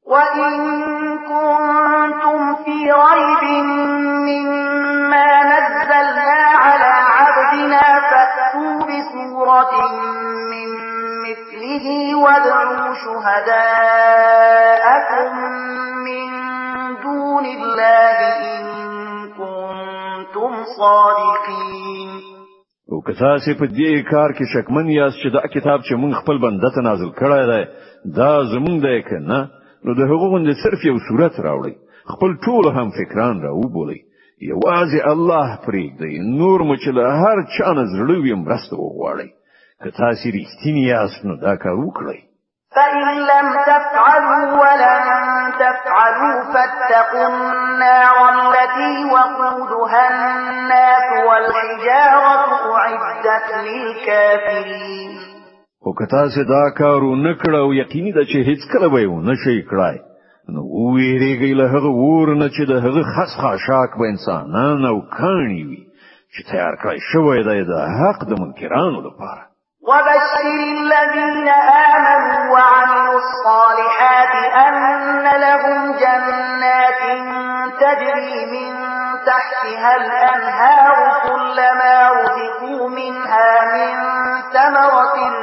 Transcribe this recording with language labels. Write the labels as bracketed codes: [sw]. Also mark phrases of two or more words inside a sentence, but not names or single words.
[ar] وَإِن كُنتُمْ فِي رَيْبٍ مِّمَّا نَزَّلْنَا عَلَى عَبْدِنَا فَأْتُوا بِسُورَةٍ مِّن مِّثْلِهِ وَادْعُوا شُهَدَاءَكُم مِّن دُونِ اللَّهِ إِن كُنتُمْ صَادِقِينَ. [ps] او که تاسو په دې کار کې شکمن یاست چې دا کتاب چې موږ خپل بنده ته نازل کړی دی دا زموږ دی که نه، نو د هغو غوندې صرف یو صورت راوړئ، خپل ټول هم فکران راوبولئ، یوازې الله پرېږدئ، نور مو چې له هر چا نه زړه وي مرسته وغواړئ. که تاسو رښتینی یاست نو دا کار وکړئ. [ar] فَإِن لَّمْ تَفْعَلُوا وَلَن تَفْعَلُوا فَاتَّقُوا النَّارَ الَّتِي وَقُودُهَا النَّاسُ وَالْحِجَارَةُ أُعِدَّتْ لِلْكَافِرِينَ. [ps] او که تاسو دا کار ونه کړو او یقیني ده چې هیڅ کله به ونه شئ کړای، نو ویریږئ له هغه اور نه چې د هغه خاص خاشاک به انسانان او کاڼي وي چې تیار کړی شوی دی د حق د منکرانو لپاره. [ar] وَبَشِّرِ الَّذِينَ آمَنُوا وَعَمِلُوا الصَّالِحَاتِ أَنَّ لَهُمْ جَنَّاتٍ تَجْرِي مِن تَحْتِهَا الْأَنْهَارُ كُلَّمَا رُزِقُوا مِنْهَا مِن ثَمَرَةٍ